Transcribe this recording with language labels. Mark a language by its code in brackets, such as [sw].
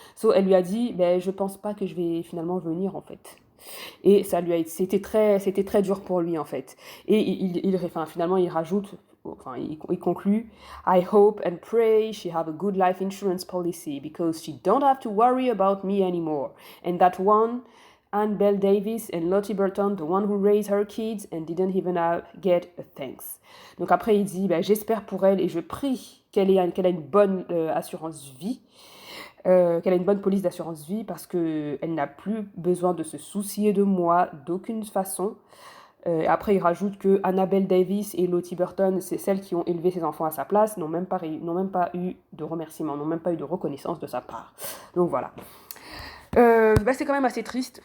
[fr] So elle lui a dit je pense pas que je vais finalement venir en fait. Et c'était très dur pour lui en fait. Et finalement il rajoute, il conclut, [en] I hope and pray she have a good life insurance policy because she don't have to worry about me anymore. And that one, Anne Bell Davis and Lottie Burton, the one who raised her kids and didn't even get a thanks. [fr] Donc après il dit, j'espère pour elle et je prie qu'elle a une bonne assurance vie. Qu'elle a une bonne police d'assurance vie parce qu'elle n'a plus besoin de se soucier de moi d'aucune façon. Après, il rajoute que Annabelle Davis et Lottie Burton, c'est celles qui ont élevé ses enfants à sa place, n'ont même pas eu de remerciements, n'ont même pas eu de reconnaissance de sa part. Donc voilà. C'est quand même assez triste.